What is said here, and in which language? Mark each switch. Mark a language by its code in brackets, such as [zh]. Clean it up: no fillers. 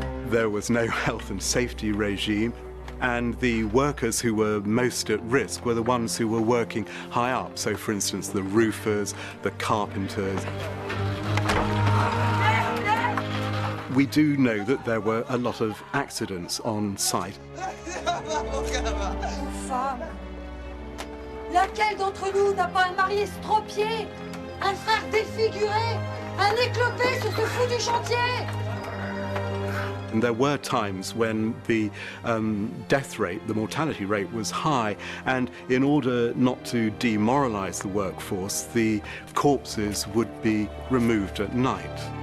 [en] There was no health and safety regime, and the workers who were most at risk were the ones who were working high up. So, for instance, the roofers, the carpenters. We do know that there were a lot of accidents on site. [fr] Femme, laquelle d'entre nous n'a pas un mari estropié, un frère défiguré, un éclopé sur ce foutu chantier? [en] And there were times when the death rate, the mortality rate was high, and in order not to demoralize the workforce, the corpses would be removed at night.